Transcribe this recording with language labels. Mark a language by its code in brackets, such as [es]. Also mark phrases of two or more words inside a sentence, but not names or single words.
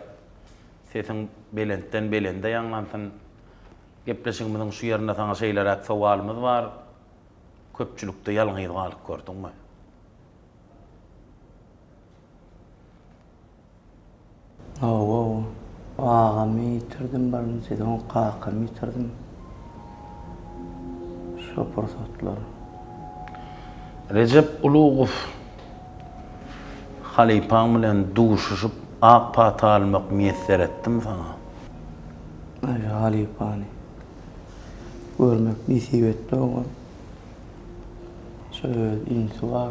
[tk] Sesin belenden belende ýaňlansyn. Gepleşigimiziň şu ýerinde saňa şeýlerek sowalymyz bar. Köpçülükde ýalňyz galyp gördüňmi? Oo, ağamı yitirdim barını dedim, kakamı yitirdim. Şu fırsatlar. Recep Uluğov halipaň bilen duşuşyp ak pata almak müýesser etdim sana. Ay halipany. Görmek nasip etdi oňa. Şöyle insuwa.